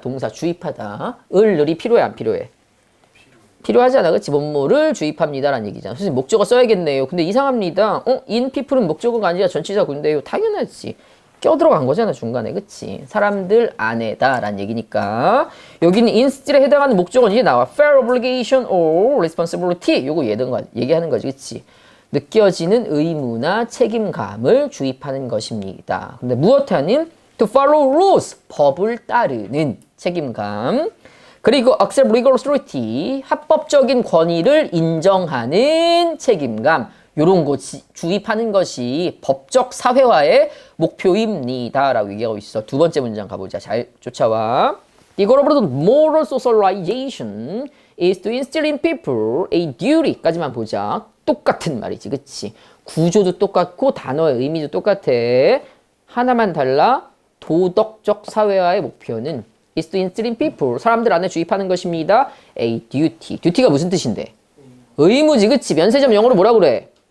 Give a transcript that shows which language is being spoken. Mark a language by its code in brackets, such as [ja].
[ko] 동사 주입하다. 을이 필요해 안 필요해? 필요하잖아. 그치? 뭐뭐를 주입합니다 라는 얘기잖아. 선생님 목적어 써야겠네요. 근데 이상합니다. in people은 목적어가 아니라 전치사구인데요. 당연하지. 껴들어간 거잖아 중간에. 그치? 사람들 안에다 라는 얘기니까 여기는 instill에 해당하는 목적어는 이제 나와. [en] fair obligation or responsibility 요거 얘기하는 거지. [ko] 그치? 느껴지는 의무나 책임감을 주입하는 것입니다. 근데 무엇하는? [en] To follow rules, [ko] 법을 따르는 책임감. 그리고 [en] accept legal authority, [ko] 합법적인 권위를 인정하는 책임감. 요런 거 주입하는 것이 법적 사회화의 목표입니다. 라고 얘기하고 있어. 두 번째 문장 가보자. 잘 쫓아와. [en] The goal of moral socialization is to instill in people a duty. [ko] 까지만 보자. 똑같은 말이지. 그치? 구조도 똑같고 단어의 의미도 똑같아. 하나만 달라. 도덕적 사회화의 목표는 [en] is to instill in people, [ko] 사람들 안에 주입하는 것입니다. [en] A duty. [ko] duty가 무슨 뜻인데? 의무지, 그치? 면세점 영어로 뭐라 그래?